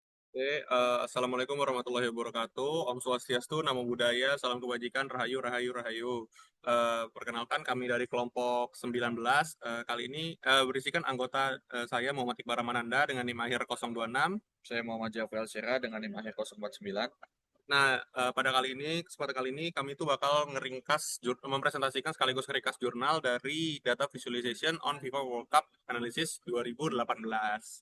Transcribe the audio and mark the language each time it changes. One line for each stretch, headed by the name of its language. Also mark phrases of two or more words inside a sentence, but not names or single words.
Arabic: السلام عليكم ورحمة الله وبركاته.
Balinese: Om Swastiastu,
Pali: Namo Buddhaya,
Indonesian: Salam Kebajikan, Rahayu, Rahayu, Rahayu. Perkenalkan kami dari kelompok 19. Kali ini berisikan anggota saya Muhammad Iqbal Ramananda dengan NIM akhir 026. Saya Muhammad Jafril Syera dengan NIM akhir 049. Nah, kesempatan kali ini kami itu bakal mempresentasikan sekaligus ngeringkas jurnal dari Data Visualization on FIFA World Cup Analysis 2018.